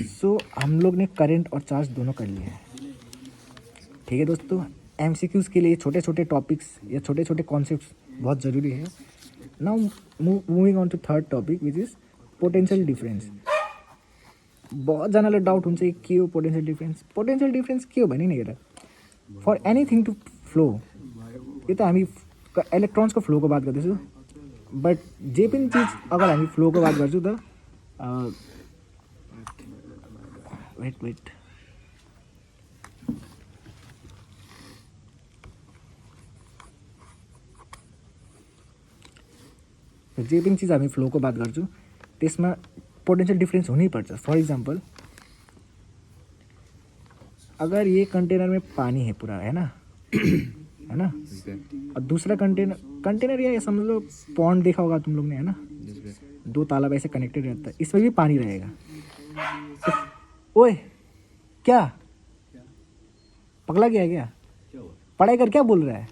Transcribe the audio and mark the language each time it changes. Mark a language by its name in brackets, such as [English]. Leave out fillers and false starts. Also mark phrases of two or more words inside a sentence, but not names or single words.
[Hindi] सो हम लोग ने करंट और चार्ज दोनों कर लिए हैं। ठीक है दोस्तों, एमसीक्यूज़ के लिए छोटे छोटे टॉपिक्स या छोटे छोटे कॉन्सेप्ट्स बहुत ज़रूरी है। [English] Now moving on to third topic which is potential difference. [Nepali] बहुत जनालाई डाउट हुन्छ कि के हो [English] potential difference. potential difference [Nepali] के हो भने नि हेर, [English] for anything to flow, [Nepali] यो त हामी इलेक्ट्रोन्सको फ्लोको बात गर्दैछु, बट जे पनि चिज अगर हामी फ्लोको बात गर्छौँ त वेट जे पनि चिज हामी फ्लोको बात गर्छौँ त्यसमा [English] potential difference [Nepali] हुनैपर्छ। [English] For example, [Hindi] अगर ये कंटेनर में पानी है पूरा, है ना, है ना, और दूसरा कंटेनर या समझ लो पॉन्ड देखा होगा तुम लोग ने, है ना, दो तालाब ऐसे कनेक्टेड रहता है, इसमें भी पानी रहेगा। ओए क्या पगला गया क्या? पढ़ाई कर, क्या बोल रहा है?